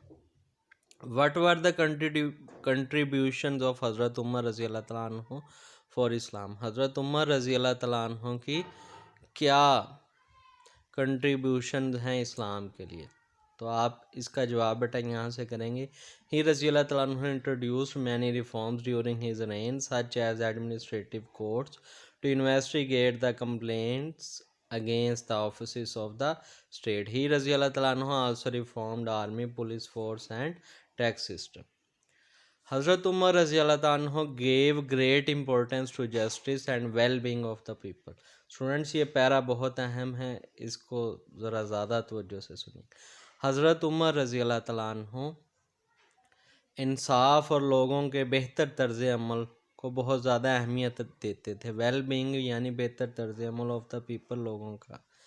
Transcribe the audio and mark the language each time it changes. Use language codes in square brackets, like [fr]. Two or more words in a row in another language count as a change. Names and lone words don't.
[en] what were the contribution of [ur] हज़रत उमर [ar] رضي الله تعالى عنه [en] for Islam, [ur] हज़रत उमर [ar] رضي الله تعالى عنه [ur] کی کیا کنٹریبیوشن ہیں اسلام کے لیے، تو آپ اس کا جواب بیٹا یہاں سے کریں گے. [en] ही [ar] رضي الله تعالى عنه [en] introduced many reforms during his reign such as administrative courts to investigate the complaints against the offices of the state. He [ar] رضي الله تعالى عنه [en] also reformed army, police force and tax system. हज़रत उमर [ar] رضي الله تعالى عنه [en] gave great importance to justice and well-being of the people. [ur] اسٹوڈنٹس یہ پیرا بہت اہم ہے، اس کو ذرا زیادہ توجہ سے سنیے. हज़रत उमर [ar] رضي الله تعالى عنه [ur] انصاف اور لوگوں کے بہتر طرز عمل کو بہت زیادہ اہمیت دیتے تھے. [en] well being [ur] یعنی بہتر طرز عمل [en] of the people, [ur] لوگوں کا.